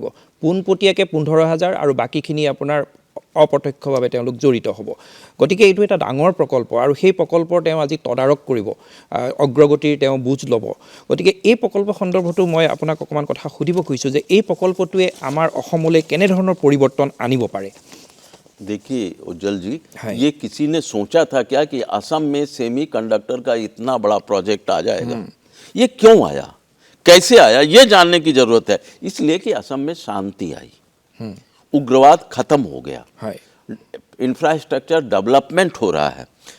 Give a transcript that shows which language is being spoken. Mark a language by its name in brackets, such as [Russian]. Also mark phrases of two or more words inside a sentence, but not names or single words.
[Assamese] পোনপটীয়াকৈ ১৫,০০০ আৰু বাকীখিনি আপোনাৰ অপ্ৰত্যক্ষভাৱে তেওঁলোক জড়িত হ'ব। গতিকে এইটো এটা ডাঙৰ প্ৰকল্প, আৰু সেই প্ৰকল্পৰ তেওঁ আজি তদাৰক কৰিব, অগ্ৰগতিৰ তেওঁ বুজ ল'ব। গতিকে এই প্ৰকল্প সন্দৰ্ভতো মই আপোনাক অকণমান কথা সুধিব খুজিছোঁ যে এই প্ৰকল্পটোৱে আমাৰ অসমলৈ কেনেধৰণৰ পৰিৱৰ্তন আনিব পাৰে? [Hindi] देखिए उज्जवल जी, ये किसी ने सोचा था क्या कि असम में सेमी कंडक्टर का इतना बड़ा प्रोजेक्ट आ जाएगा? ये क्यों आया, कैसे आया, ये जानने की जरूरत है। इसलिए कि असम में शांति आई, उग्रवाद खत्म हो गया, [English] infrastructure development [Hindi] हो रहा है।